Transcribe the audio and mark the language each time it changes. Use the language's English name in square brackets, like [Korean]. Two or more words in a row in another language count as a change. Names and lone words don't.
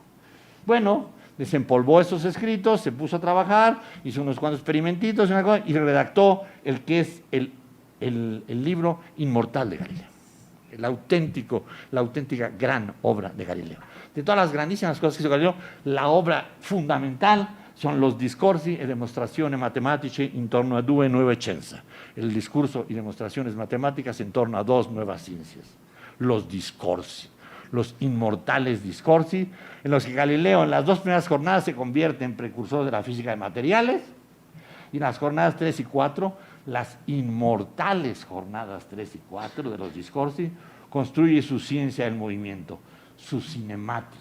[Spanish] Bueno, desempolvó esos escritos, se puso a trabajar, hizo unos cuantos experimentitos y redactó el que es el libro inmortal de Galileo. La auténtica gran obra de Galileo. De todas las grandísimas cosas que hizo Galileo, la obra fundamental sono los discorsi e demostrazioni matematiche intorno a due nuove scienze. El discurso y demostraciones matemáticas en torno a dos nuevas ciencias. Los discorsi, los inmortales discorsi, en los que Galileo en las dos primeras jornadas se convierte en precursor de la física de materiales, y en las jornadas 3 y 4, las inmortales jornadas 3 y 4 de los discorsi, construye su ciencia del movimiento, su cinemática.